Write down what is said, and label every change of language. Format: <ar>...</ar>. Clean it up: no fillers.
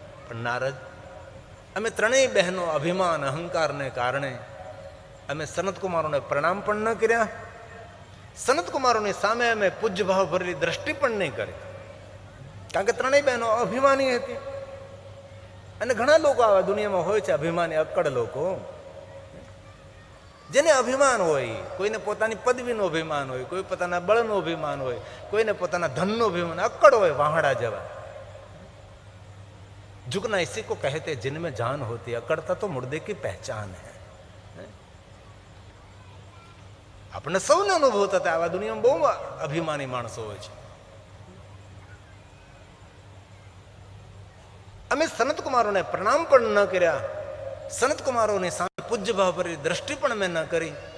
<gu>પણ નારદ, અમે ત્રણેય બહેનો અભિમાન અહંકારને કારણે અમે સનત કુમારોને પ્રણામ પણ ન કર્યા, સનત કુમારોની સામે અમે પૂજ્ય ભાવ ભરેલી દ્રષ્ટિ પણ નહીં કરી, કારણ કે ત્રણેય બહેનો અભિમાની હતી. અને ઘણા લોકો આવા દુનિયામાં હોય છે, અભિમાની અક્કડ લોકો, જેને અભિમાન હોય. કોઈને પોતાની પદવીનું અભિમાન હોય, કોઈ પોતાના બળનું અભિમાન હોય, કોઈને પોતાના ધનનું અભિમાન, અક્કડ હોય વાહડા જેવા.</gu> <hi>झुकना इसी को कहते जिनमें जान होती है, अकड़ता तो मुर्दे की पहचान है.</hi> <gu>આપણને સૌને અનુભવ થતા આવા દુનિયામાં બહુ અભિમાની માણસો હોય છે. અમે સનત કુમારોને પ્રણામ પણ ન કર્યા, સનત કુમારોની સામે પૂજ્ય ભાવ ભરી દ્રષ્ટિ પણ મેં ન કરી.</gu>